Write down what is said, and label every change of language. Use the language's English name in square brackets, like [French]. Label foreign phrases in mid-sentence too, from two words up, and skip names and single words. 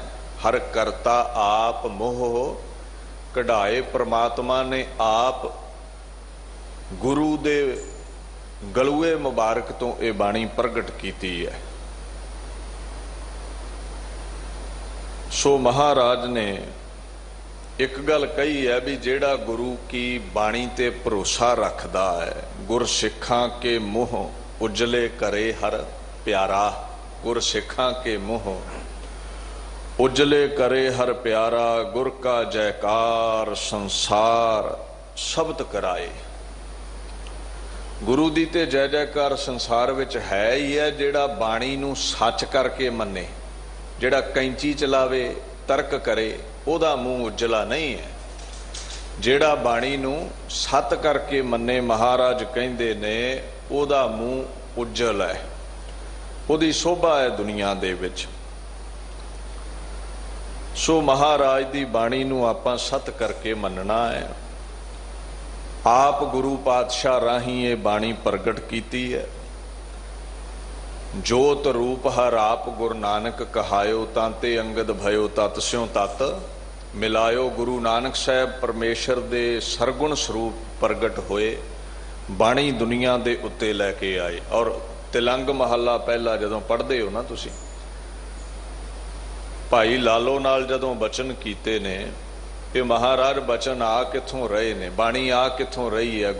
[Punjabi] ਹਰ ਕਰਤਾ ਆਪ ਮੋਹ ਕਢਾਏ, ਪਰਮਾਤਮਾ ਨੇ ਆਪ ਗੁਰੂ ਦੇ ਗਲੂਏ ਮੁਬਾਰਕ ਤੋ ਇਹ ਬਾਣੀ ਪ੍ਰਗਟ ਕੀਤੀ ਹੈ। ਸੋ ਮਹਾਰਾਜ ਨੇ ਇਕ ਗੱਲ ਕਹੀ ਹੈ ਭੀ ਜਿਹੜਾ ਗੁਰੂ ਕੀ ਬਾਣੀ ਤੇ ਭਰੋਸਾ ਰੱਖਦਾ ਹੈ, ਗੁਰ ਸਿੱਖਾਂ ਕੇ ਮੂੰਹ ਉਜਲੇ ਕਰੇ ਹਰ ਪਿਆਰਾ। ਗੁਰ ਸਿੱਖਾਂ ਕੇ ਮੂੰਹ ਉਜਲੇ ਕਰੇ ਹਰ ਪਿਆਰਾ, ਗੁਰ ਕਾ ਜੈਕਾਰ ਸੰਸਾਰ ਸ਼ਬਦ ਕਰਾਏ। ਗੁਰੂ ਦੀ ਤੇ ਜੈ ਜੈਕਾਰ ਸੰਸਾਰ ਵਿਚ ਹੈ ਹੀ ਹੈ। ਜਿਹੜਾ ਬਾਣੀ ਨੂੰ ਸੱਚ ਕਰਕੇ ਮੰਨੇ, ਜਿਹੜਾ ਕੈਂਚੀ ਚਲਾਵੇ ਤਰਕ ਕਰੇ, ਓਦਾ ਮੂੰਹ ਉਜਲਾ ਨਹੀਂ ਹੈ। ਜਿਹੜਾ ਬਾਣੀ ਨੂੰ ਸਤ ਕਰਕੇ ਮੰਨੇ, ਮਹਾਰਾਜ ਕਹਿੰਦੇ ਨੇ ਓਦਾ ਮੂੰਹ ਉੱਜਲ ਹੈ, ਓਦੀ ਸ਼ੋਭਾ ਹੈ ਦੁਨੀਆ ਦੇ ਵਿਚ। ਸੋ ਮਹਾਰਾਜ ਦੀ ਬਾਣੀ ਨੂੰ ਆਪਾਂ ਸਤ ਕਰਕੇ ਮੰਨਣਾ ਹੈ। ਆਪ ਗੁਰੂ ਪਾਤਸ਼ਾਹ ਰਾਹੀ ਇਹ ਬਾਣੀ ਪ੍ਰਗਟ ਕੀਤੀ ਹੈ। ਜੋਤ ਰੂਪ ਹਰ ਆਪ ਗੁਰੂ ਨਾਨਕ ਕਹਾਯੋ, ਤਾਂਤੇ ਅੰਗਦ ਭਯੋ ਤਤ ਸਿਉਂ ਤਤ ਮਿਲਾਯੋ। ਗੁਰੂ ਨਾਨਕ ਸਾਹਬ ਪਰਮੇਸ਼ਰ ਦੇ ਸਰਗੁਣ ਸਰੂਪ ਪ੍ਰਗਟ ਹੋਏ, ਬਾਣੀ ਦੁਨੀਆ ਦੇ ਉੱਤੇ ਲੈਕੇ ਆਏ। ਔਰ ਤਿਲੰਗ ਮਹਲਾ ਪਹਿਲਾ ਜਦੋਂ ਪੜ੍ਹਦੇ ਹੋ ਨਾ ਤੁਸੀ, ਭਾਈ ਲਾਲੋ ਨਾਲ ਜਦੋਂ ਬਚਨ ਕੀਤੇ ਨੇ, ਇਹ ਮਹਾਰਾਜ ਬਚਨ ਆ ਕਿੱਥੋਂ ਰਹੇ ਨੇ, ਬਾਣੀ ਆ ਕਿੱਥੋਂ ਰਹੀ ਹੈ।